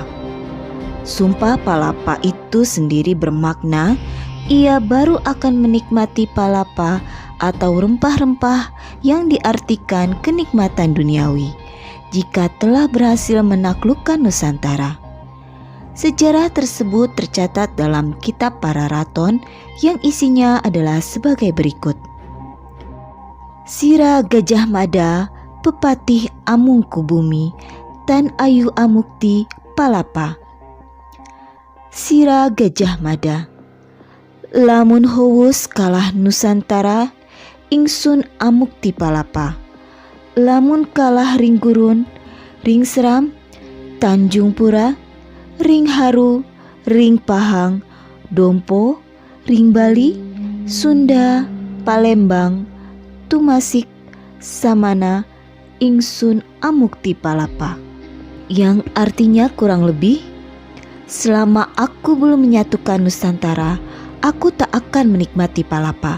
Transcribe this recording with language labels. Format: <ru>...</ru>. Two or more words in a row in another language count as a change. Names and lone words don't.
<id>Sumpah Palapa itu sendiri bermakna ia baru akan menikmati palapa atau rempah-rempah yang diartikan kenikmatan duniawi jika telah berhasil menaklukkan Nusantara. Sejarah tersebut tercatat dalam kitab Para Raton yang isinya adalah sebagai berikut.</id> <kaw>Sira Gajah Mada, Pepatih Amungkubumi, Tan Ayu Amukti Palapa. Sira Gajah Mada, lamun howus kalah Nusantara, ingsun amukti palapa. Lamun kalah ring gurun, ring seram, Tanjung Pura, ring haru, ring pahang, dompo, ring Bali, Sunda, Palembang, Tumasik, Samana, ingsun amukti palapa.</kaw> <id>Yang artinya kurang lebih, selama aku belum menyatukan Nusantara, aku tak akan menikmati palapa.</id>